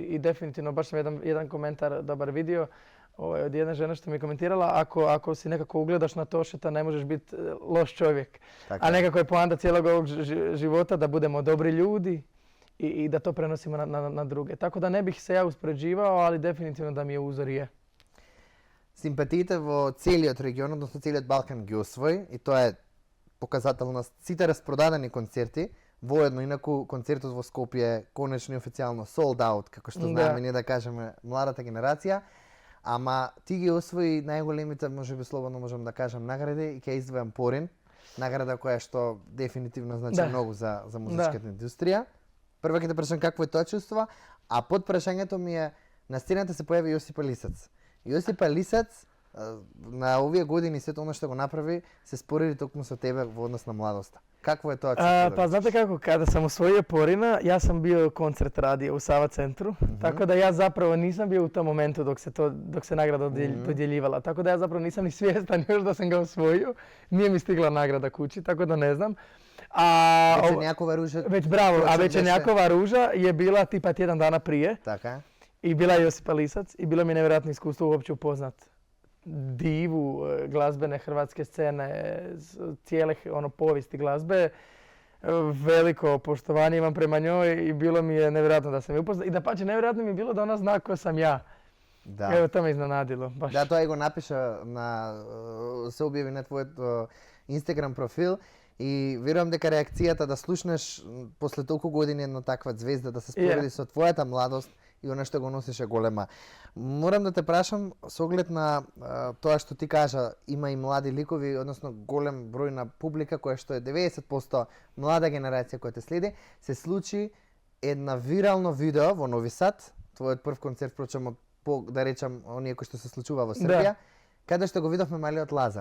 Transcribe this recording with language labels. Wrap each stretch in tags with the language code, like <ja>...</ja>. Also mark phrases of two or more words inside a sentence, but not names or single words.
<hr>I definitivno, baš sam jedan komentar dobar vidio od jedne žene što mi je komentirala, ako si nekako ugledaš na Tošeta ne možeš biti loš čovjek. A nekako je poanta cijelog ovog života da budemo dobri ljudi i da to prenosimo na druge. Tako da ne bih se ja uspoređivao, ali definitivno da mi je uzor je.</hr> <mk>Симпатиите во целиот регион, односно целиот Балкан ги освои и тоа е показател на сите распродадени концерти. Воедно, инаку концертот во Скопје конечно и официјално</mk> <en>sold out,</en> <mk>како што знаеме ние да кажеме младата генерација. Ама ти ги освои најголемите, можеби слободно можам да кажам, награди и ќе издвојам Порин, награда која што дефинитивно значи многу за музичката индустрија. Прво ќе те прашам какво е тоа чувство, а под прашањето ми е на сцената се појави Јосипа Лисац. Јосипа Лисац на овие години сето оно што го направи се спореди токму со тебе во однос на младоста. Какво е тоа чувство?</mk> <hr>Pa znate kako, kada sam osvojio Porina, ja sam bio koncert radio u Sava centru, tako da ja zapravo nisam bio u tom momentu dok se nagrada dodjeljivala. Tako da ja zapravo nisam ni svjestan još da sam ga osvojio. Nije mi stigla nagrada kući, tako da ne znam. Večernjakova ruža. A Večernjakova ruža je bila tipa tjedan dana prije.</hr> <mk>Така.</mk> <hr>I bila je Josipa Lisac i bilo mi je nevjerojatno iskustvo uopće upoznat divu glazbene hrvatske scene, cijele povijesti glazbe. Veliko poštovanje imam prema njoj i bilo mi je nevjerojatno da sam je upoznat. I dapače, nevjerojatno mi je bilo da ona zna ko sam ja. Da. Evo, to me iznenadilo. Baš. Da,</hr> <mk>тоа го напиша се објави на твојот Instagram профил и верувам дека реакцијата да слушнеш после толку години една таква звезда да се спореди со твојата младост и она што го носише голема. Морам да те прашам, со оглед на тоа што ти кажа, има и млади ликови, односно голем број на публика која што е 90% млада генерација која те следи, се случи една вирално видео во Нови Сад, твојот прв концерт, впрочем, да речам, оние кои што се случува во Србија, каде што го видовме малиот Лазар.</mk>